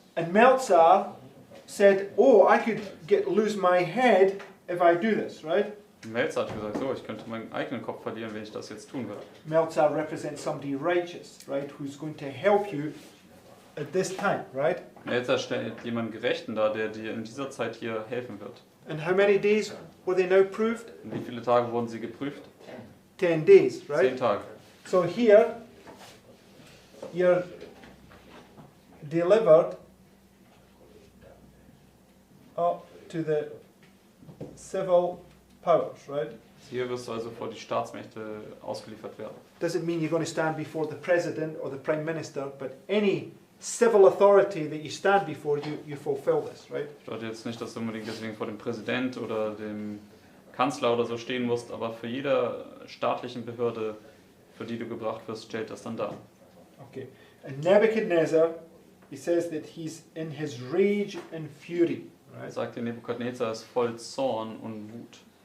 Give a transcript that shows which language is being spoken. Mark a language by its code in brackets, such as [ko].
[en] And Melzar said, "Oh, I could lose my head if I do this," right? [de] Melzar hat gesagt, so, ich könnte meinen eigenen Kopf verlieren, wenn ich das jetzt tun würde. [en] Melzar represents somebody righteous, right? Who's going to help you at this time, right? [de] Melzar stellt jemanden Gerechten dar, der dir in dieser Zeit hier helfen wird. [en] And how many days were they now proved? [de] Und wie viele Tage wurden sie geprüft? [en] 10 days, [de] 10 [en] right? [de] Tage. [en] So here, you're delivered up to the civil powers, right? [de] Hier wirst du also vor die Staatsmächte ausgeliefert werden. [en] Doesn't mean you're going to stand before the president or the prime minister, but any civil authority that you stand before, you fulfill this, right? [de] Bedeutet jetzt nicht, dass du unbedingt deswegen vor dem Präsident oder dem Kanzler oder so stehen musst, aber für jede staatlichen Behörde, für die du gebracht wirst, stellt das dann dar. [en] Okay. And Nebuchadnezzar, he says that he's in his rage and fury, [de] Er [en] right? [de] sagt, der Nebukadnezar ist voll Zorn und Wut.